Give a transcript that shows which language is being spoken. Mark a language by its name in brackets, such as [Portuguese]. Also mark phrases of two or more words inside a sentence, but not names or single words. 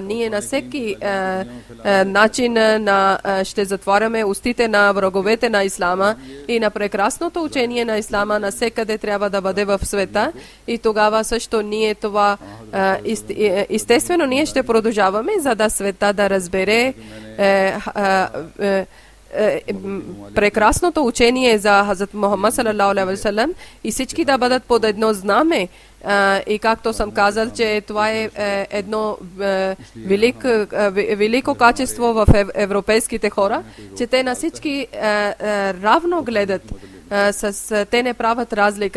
[Bulgarian] Ние на всеки начин ще затваряме устите на враговете на ислама и на прекрасното учение на ислама навсекъде трябва да бъде в света. И тогава също ние това естествено ние ще продължаваме, за да света да разбере прекрасното учение за Хазрат Мухаммад [Arabic] صلى الله عليه وسلم [Bulgarian] и всички да бъдат под едно знаме. И както съм казал, че това е едно велико качество в европейските хора, че те на всички равно гледат. Те не правят разлика.